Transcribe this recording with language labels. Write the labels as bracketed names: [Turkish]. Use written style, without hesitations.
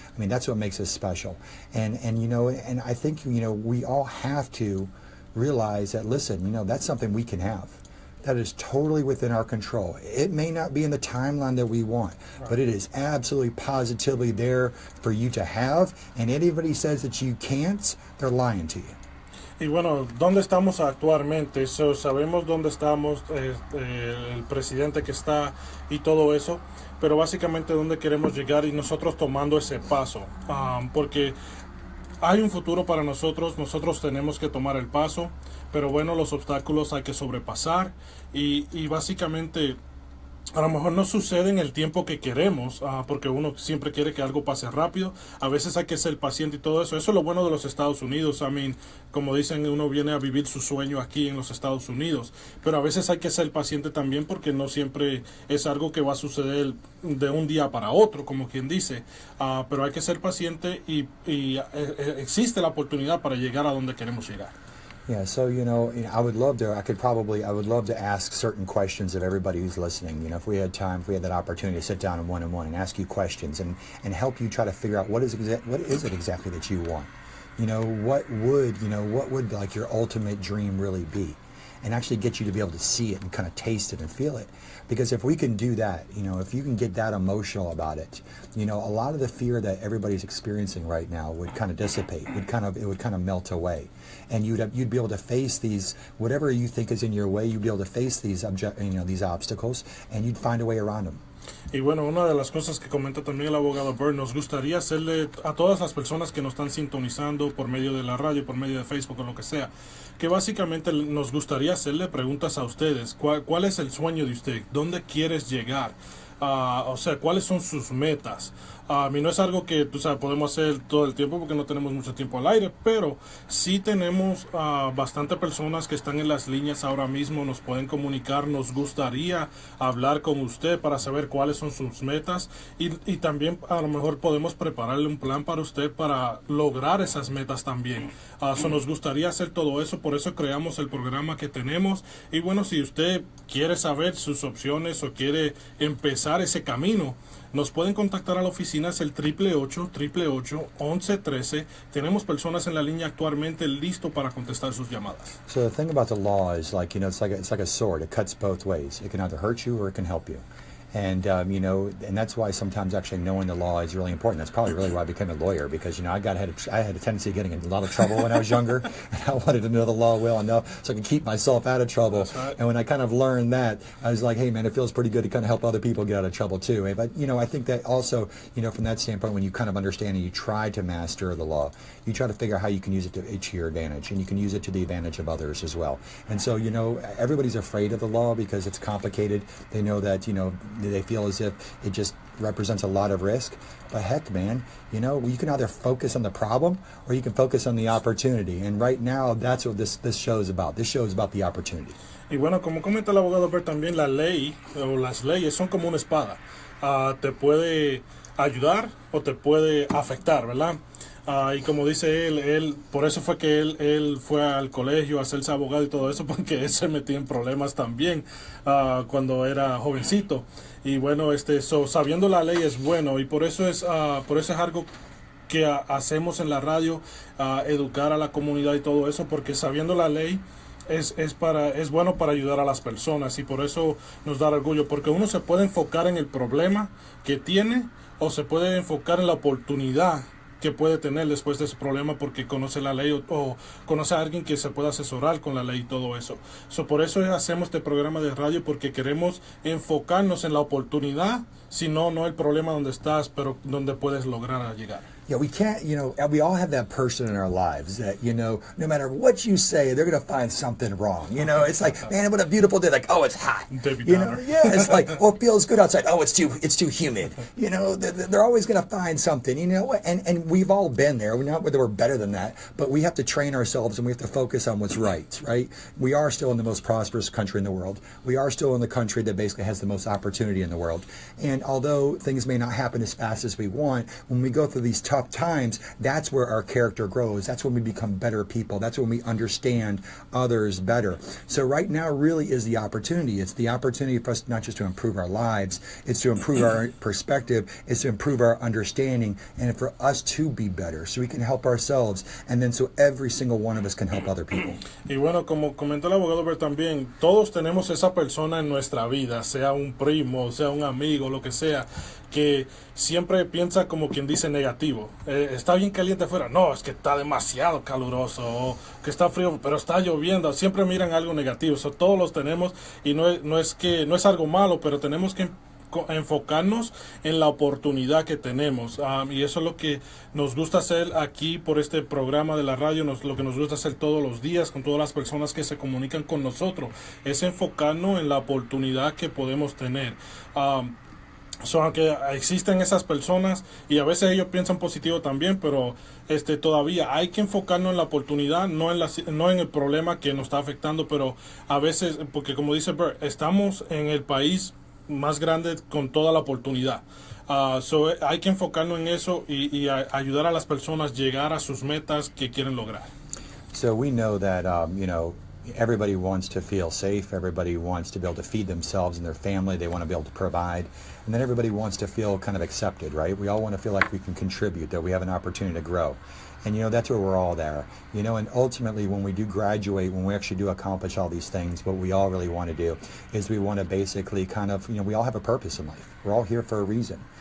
[English] I mean, that's what makes us special. And I think, we all have to realize that, listen, that's something we can have. That is totally within our control. It may not be in the timeline that we want, but it is absolutely positively there for you to have. And anybody says that you can't, they're lying to you. [Spanish] Y bueno, ¿dónde estamos actualmente? Sabemos dónde estamos, el presidente que está y todo eso, pero básicamente dónde queremos llegar y nosotros tomando ese paso. Porque hay un futuro para nosotros tenemos que tomar el paso, pero bueno, los obstáculos hay que sobrepasar y básicamente a lo mejor no sucede en el tiempo que queremos, porque uno siempre quiere que algo pase rápido. A veces hay que ser paciente y todo eso. Eso es lo bueno de los Estados Unidos. Como dicen, uno viene a vivir su sueño aquí en los Estados Unidos. Pero a veces hay que ser paciente también porque no siempre es algo que va a suceder de un día para otro, como quien dice. Pero hay que ser paciente y existe la oportunidad para llegar a donde queremos llegar. [English] Yeah, so, I would love to ask certain questions of everybody who's listening. If we had time, if we had that opportunity to sit down in one-on-one and ask you questions and help you try to figure out what is it exactly that you want? What would like your ultimate dream really be? And actually get you to be able to see it and kind of taste it and feel it. Because if we can do that, if you can get that emotional about it, a lot of the fear that everybody's experiencing right now would kind of dissipate, it would kind of melt away. And you'd be able to face these, whatever you think is in your way, you'd be able to face these obstacles, and you'd find a way around them. [Spanish] Y bueno, una de las cosas que comenta también el abogado Byrd, nos gustaría hacerle a todas las personas que nos están sintonizando por medio de la radio, por medio de Facebook o lo que sea, que básicamente nos gustaría hacerle preguntas a ustedes. ¿Cuál es el sueño de usted? ¿Dónde quieres llegar? O sea, ¿cuáles son sus metas? No es algo que podemos hacer todo el tiempo porque no tenemos mucho tiempo al aire, pero sí tenemos bastante personas que están en las líneas ahora mismo, nos pueden comunicar, nos gustaría hablar con usted para saber cuáles son sus metas y también a lo mejor podemos prepararle un plan para usted para lograr esas metas también. Nos gustaría hacer todo eso, por eso creamos el programa que tenemos y bueno, si usted quiere saber sus opciones o quiere empezar ese camino, nos pueden contactar a la oficina, es el 888-888-1113. Tenemos personas en la línea actualmente listo para contestar sus llamadas. [English] So the thing about the law is it's like a sword. It cuts both ways. It can either hurt you or it can help you. And, and that's why sometimes actually knowing the law is really important. That's probably really why I became a lawyer because, I had a tendency of getting in a lot of trouble when I was younger. And I wanted to know the law well enough so I could keep myself out of trouble. Right. And when I kind of learned that, I was like, hey, man, it feels pretty good to kind of help other people get out of trouble too. But, I think that also, from that standpoint, when you kind of understand and you try to master the law, you try to figure out how you can use it to your advantage. And you can use it to the advantage of others as well. And so, everybody's afraid of the law because it's complicated. They know that, they feel as if it just represents a lot of risk. But heck, man, you can either focus on the problem or you can focus on the opportunity. And right now, that's what this show is about. This show is about the opportunity. [Spanish] Y bueno, como comenta el abogado Byrd, también la ley o las leyes son como una espada. Te puede ayudar o te puede afectar, ¿verdad? Y como dice él, por eso fue que él fue al colegio a hacerse abogado y todo eso, porque él se metía en problemas también cuando era jovencito. Y bueno, sabiendo la ley es bueno y por eso es algo que hacemos en la radio, educar a la comunidad y todo eso, porque sabiendo la ley es bueno para ayudar a las personas y por eso nos da orgullo, porque uno se puede enfocar en el problema que tiene o se puede enfocar en la oportunidad que puede tener después de ese problema porque conoce la ley o conoce a alguien que se pueda asesorar con la ley y todo eso. Por eso hacemos este programa de radio, porque queremos enfocarnos en la oportunidad, no el problema donde estás, pero donde puedes lograr llegar. [English] we can't, we all have that person in our lives that, no matter what you say, they're going to find something wrong. It's like, man, what a beautiful day. Like, oh, it's hot. Yeah, it's like, oh, it feels good outside. Oh, it's too humid. They're always going to find something, and we've all been there. We're not whether we're better than that, but we have to train ourselves and we have to focus on what's right? We are still in the most prosperous country in the world. We are still in the country that basically has the most opportunity in the world. And although things may not happen as fast as we want, when we go through these tough times, that's where our character grows. That's when we become better people. That's when we understand others better. So right now really is the opportunity. It's the opportunity for us not just to improve our lives, it's to improve our perspective, it's to improve our understanding, and for us to be better so we can help ourselves, and then so every single one of us can help other people. [Spanish] Y bueno, como comentó el abogado Bert también, todos tenemos esa persona en nuestra vida, sea un primo, sea un amigo, lo que sea, que siempre piensa como quien dice negativo. Está bien caliente afuera, no, es que está demasiado caluroso, o que está frío, pero está lloviendo. Siempre miran algo negativo. So, todos los tenemos, y no es algo malo, pero tenemos que enfocarnos en la oportunidad que tenemos, y eso es lo que nos gusta hacer aquí por este programa de la radio. Lo que nos gusta hacer todos los días con todas las personas que se comunican con nosotros es enfocarnos en la oportunidad que podemos tener. Aunque existen esas personas y a veces ellos piensan positivo también, pero todavía hay que enfocarnos en la oportunidad, no en el problema que nos está afectando. Pero a veces, porque como dice Bert, estamos en el país más grande con toda la oportunidad. Hay que enfocarnos en eso y ayudar a las personas a llegar a sus metas que quieren lograr. [English] So we know that, everybody wants to feel safe. Everybody wants to be able to feed themselves and their family. They want to be able to provide. And then everybody wants to feel kind of accepted, right? We all want to feel like we can contribute, that we have an opportunity to grow. And, that's where we're all there. And ultimately when we do graduate, when we actually do accomplish all these things, what we all really want to do is we want to basically kind of, we all have a purpose in life. We're all here for a reason.